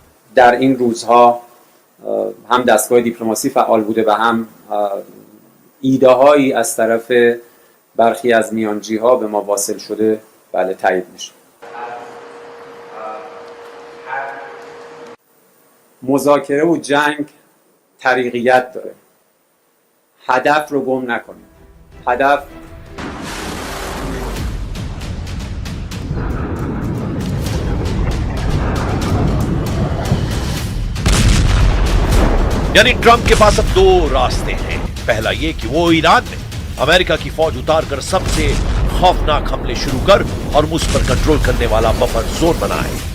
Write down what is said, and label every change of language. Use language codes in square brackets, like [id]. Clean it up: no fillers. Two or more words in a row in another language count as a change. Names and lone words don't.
[fa] در این روزها هم دستگاه دیپلماسی فعال بوده و هم ایده هایی از طرف برخی از میانجی ها به ما واصل شده بله تایید میشه. مذاکره و جنگ طریقیت داره. هدف رو گم نکنید. هدف [hi] यानी ट्रंप के पास अब दो रास्ते हैं। पहला ये कि वो ईरान में अमेरिका की फौज उतारकर सबसे खौफनाक हमले शुरू कर और मुझ पर कंट्रोल करने वाला [en] buffer zone [hi] बनाए।